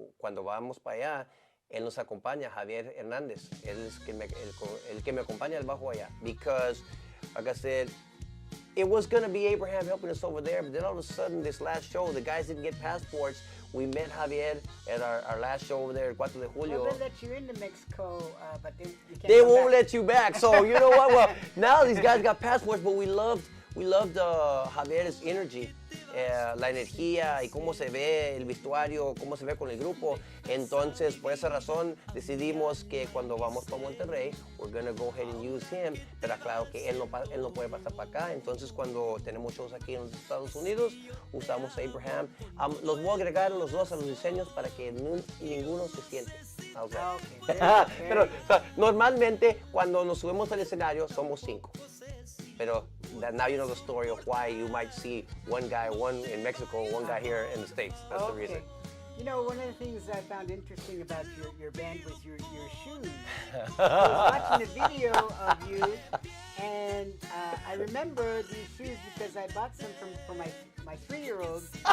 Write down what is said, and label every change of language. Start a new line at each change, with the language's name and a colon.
Spanish: Cuando vamos para allá, él nos acompaña, Javier Hernández. Él es el que me acompaña al bajo allá.
English: Because, like I said, it was going to be Abraham helping us over there, but then all of a sudden, this last show, the guys didn't get passports. We met Javier at our last show over there, El 4 de Julio. Well, they let you into Mexico, but you can't They come won't back. let you back. So, you know what? Well, now these guys got passports, but we loved Javier's energy,
Spanish: la energía y cómo se ve el vestuario, cómo se ve con el grupo. Entonces, por esa razón, decidimos que cuando vamos para Monterrey,
English: we're going to go ahead and use him.
Spanish: Pero claro que él no puede pasar para acá. Entonces, cuando tenemos shows aquí en los Estados Unidos, usamos a Abraham. Los voy a agregar los dos a los diseños para que ninguno se siente. O sea, pero o sea, normalmente, cuando nos subimos al escenario, somos 5.
English: Pero now you know the story of why you might see one in Mexico, one guy here in the States. That's the reason. You know, one of the things I found interesting about your band was your shoes. I was watching a video of you, and I remember these shoes because I bought some for my 3-year-old.